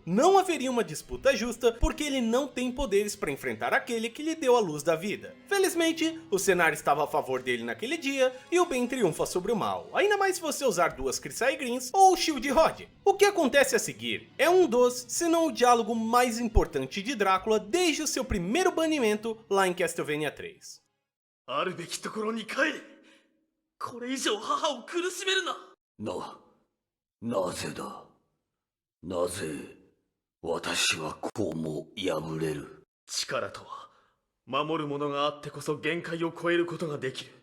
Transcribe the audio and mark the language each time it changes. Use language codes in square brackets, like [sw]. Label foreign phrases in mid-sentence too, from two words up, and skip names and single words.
[pt] Não haveria uma disputa justa, porque ele não tem poderes para enfrentar aquele que lhe deu a luz da vida. Felizmente, o cenário estava a favor dele naquele dia, e o bem triunfa sobre o mal, ainda mais se você usar duas Crisai Greens ou o Shield Rod. O que acontece a seguir é um dos, se não o diálogo mais importante de Drácula desde o seu primeiro banimento lá em Castlevania 3. [ja] あるべきところに帰れ。これ以上母を苦しめるな。なぜだ。なぜ私はこうも破れる。力とは守るものがあってこそ限界を超えることができる。